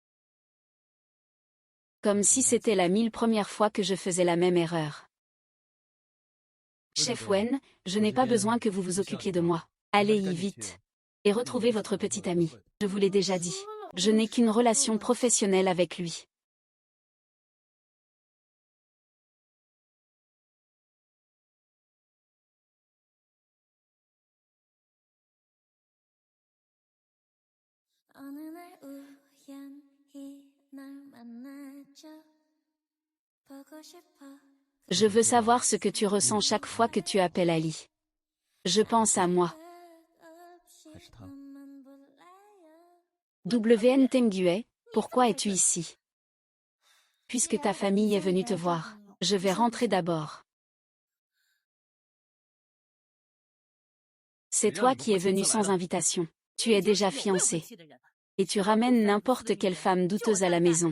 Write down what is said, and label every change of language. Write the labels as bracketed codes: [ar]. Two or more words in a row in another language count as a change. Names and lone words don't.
[fr] Comme si c'était la 1000e fois que je faisais la même erreur. Chef Wen, je n'ai pas besoin que vous vous occupiez de moi. Allez-y vite. Et retrouvez votre petit ami. Je vous l'ai déjà dit. Je n'ai qu'une relation professionnelle avec lui. [ko] 어느 날 우연히 널 만나줘 보고 싶어 [fr] Je veux savoir ce que tu ressens chaque fois que tu appelles Ali. Je pense à moi. [ko] 너만 몰라요 [fr] WN Tengue, pourquoi es-tu ici? Puisque ta famille est venue te voir, je vais rentrer d'abord. C'est toi qui es venu sans invitation. Tu es déjà fiancé. Et tu ramènes n'importe quelle femme douteuse à la maison.